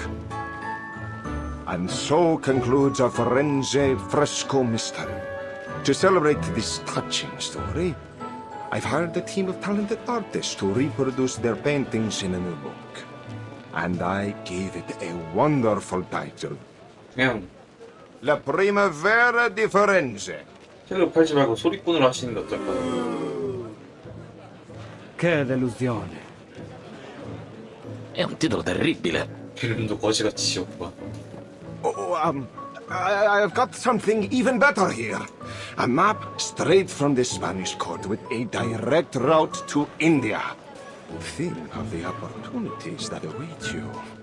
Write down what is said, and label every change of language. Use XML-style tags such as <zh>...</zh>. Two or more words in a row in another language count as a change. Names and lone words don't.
<en>And so concludes a Firenze fresco mystery. To celebrate this touching story, I've hired a team of talented artists to reproduce their paintings in a new book. And I gave it a wonderful title. La Primavera di Firenze.</en> <ko>책을 팔지 말고 소리꾼을 하시는 게 어떨까?</ko> <it>Che delusione. È un titolo terribile.</it> <ko>이름도 거지같이 지었구만.</ko> <en>I've got something even better here. A map straight from the Spanish court with a direct route to India. Think of the opportunities that await you.</en>